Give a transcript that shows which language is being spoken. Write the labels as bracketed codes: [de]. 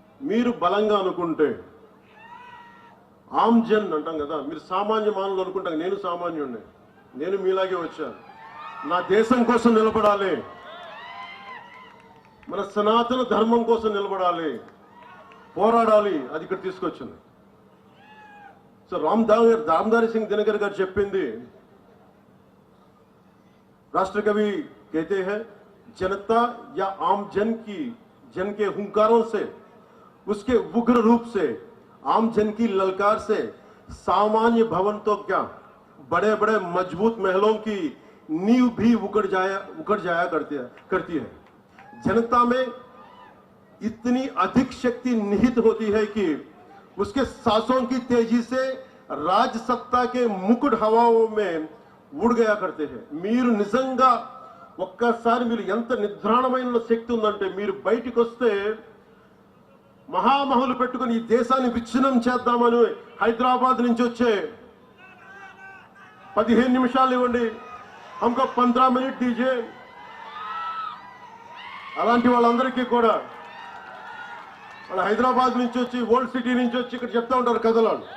[te] మీరు బలంగా అనుకుంటే ఆమ్ జన్ అంటాం కదా, మీరు సామాన్య మానవులు అనుకుంటాం. నేను సామాన్యుడిని, నేను మీలాగే వచ్చాను. నా దేశం కోసం నిలబడాలి, మన సనాతన ధర్మం కోసం నిలబడాలి, పోరాడాలి. అది ఇక్కడ తీసుకొచ్చింది. సో రామధారి సింగ్ దినకర్ గారు చెప్పింది, [hi] राष्ट्र कवि कहते हैं जनता या आम जन के हुंकारों से, उसके उग्र रूप से, आम जन की ललकार से सामान्य भवन तो क्या, बड़े बड़े मजबूत महलों की नींव भी उखड़ जाया करती है। जनता में इतनी अधिक शक्ति निहित होती है कि उसके सांसों की तेजी से राज सत्ता के मुकुट हवाओं में ఊడ్ గయా కర్తే హై. [te] మీరు నిజంగా ఒక్కసారి మీరు ఎంత నిద్రాణమైన శక్తి ఉందంటే, మీరు బయటికి వస్తే మహామహులు పెట్టుకుని ఈ దేశాన్ని విచ్ఛిన్నం చేద్దామని హైదరాబాద్ నుంచి వచ్చే 15 నిమిషాలు ఇవ్వండి, [hi] హమ్కో 15 మినిట్ దీజే, [te] అలాంటి వాళ్ళందరికీ కూడా వాళ్ళ హైదరాబాద్ నుంచి వచ్చి, ఓల్డ్ సిటీ నుంచి వచ్చి ఇక్కడ చెప్తా ఉంటారు కథలు.